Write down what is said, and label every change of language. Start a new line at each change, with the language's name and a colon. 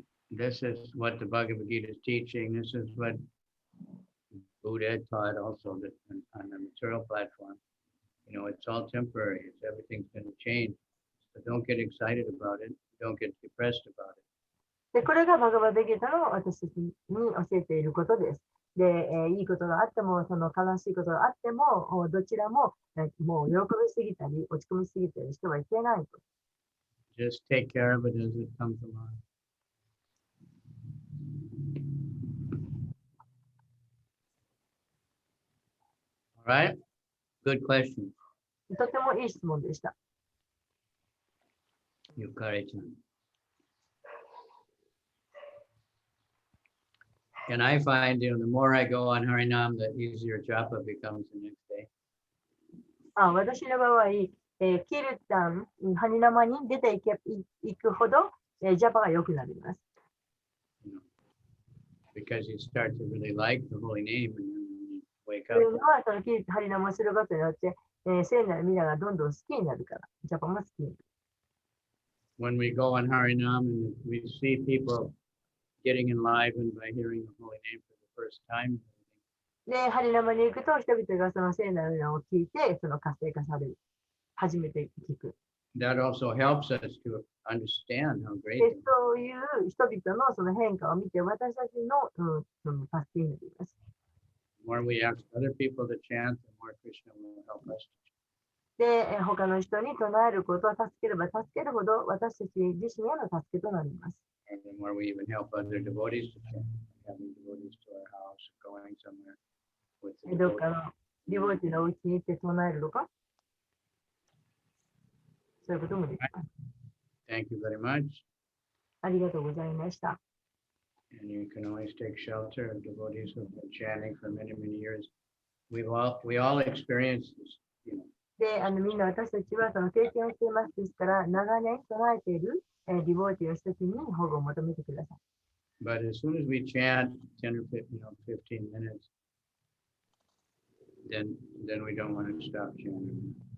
English: This is what the Bhagavad Gita is teaching. This is what Buddha taught also that on the material platform. It's all temporary. Everything's going to change. So don't get excited about it. Don't get depressed about it.
Japanese: で、これがバガバッドギーターの私たちに教えていることです。で、いいことがあっても、その悲しいことがあっても、どちらも、もう喜びすぎたり、落ち込みすぎたりしてはいけないと。
English: Just take care of it as it comes along. All right? Good question.
Japanese: とてもいい質問でした。 Yukari-chan.
English: And I find, the more I go on Harinam, the easier japa becomes the next day.
Japanese: 私の場合、キルタン、ハニナマに出ていくほど、ジャパが良くなります。
English: Because you start to really like the holy name, and then when you wake
Japanese: という
English: up,
Japanese: のは、そのキルタン、ハニナマをすることによって、聖なる皆がどんどん好きになるから、ジャパも好きになる。
English: when we go on Harinam and we see people getting enlivened by hearing the holy name for the first time,
Japanese: で、ハリナマに行くと、人々がその聖なる名を聞いて、その活性化される。初めて聞く。
English: that also helps us to understand how great
Japanese: で、そういう人々のその変化を見て、私たちの、その助けになります。
English: the more we ask other people to chant, the more Krishna will help us.
Japanese: で、他の人に唱えることを助ければ助けるほど、私たち自身への助けとなります。
English: And the more we even help other devotees to chant, having devotees to our house, going somewhere with the
Japanese: どっ
English: devotees.
Japanese: かのリボーティのお家に行って唱えるとか、そういうこともできます。
English: Thank you very much.
Japanese: ありがとうございました。
English: And you can always take shelter of devotees who have been chanting for many, many years. We all experience this, you know.
Japanese: で、みんな私たちはその経験をしていますですから、長年唱えている、ディボーティーをした時に保護を求めてください。
English: But as soon as we chant 10 or 15 minutes, then we don't want to stop chanting.